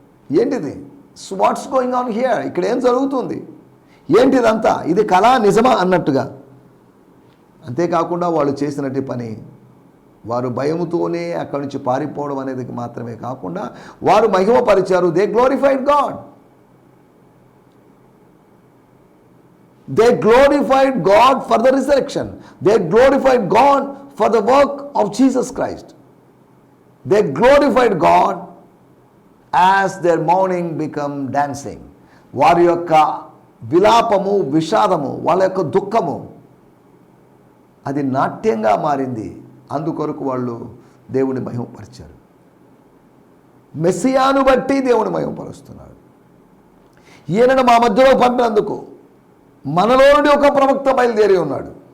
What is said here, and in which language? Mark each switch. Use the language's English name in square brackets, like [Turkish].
[Telugu] ఏంటిది, [English] what's going on here, [Telugu] ఇక్కడ ఏం జరుగుతుంది, ఏంటిదంతా, ఇది కళా నిజమా అన్నట్టుగా. అంతేకాకుండా వాళ్ళు చేసినట్టు పని, వారు భయముతోనే అక్కడి నుంచి పారిపోవడం అనేది మాత్రమే కాకుండా వారు మహిమపరిచారు. [English] They glorified God. They glorified God for the resurrection. They glorified God for the work of Jesus Christ. They glorified God as their mourning become dancing. [Telugu] వారి యొక్క విలాపము, విషాదము, వాళ్ళ యొక్క దుఃఖము అది నాట్యంగా మారింది. అందుకొరకు వాళ్ళు దేవుని మహిమపరిచారు. మెస్సియాను బట్టి దేవుని మహిమపరుస్తున్నాడు. ఈయనను మా మధ్యలో పంపినందుకు మనలో నుండి ఒక ప్రవక్త బయలుదేరి ఉన్నాడు.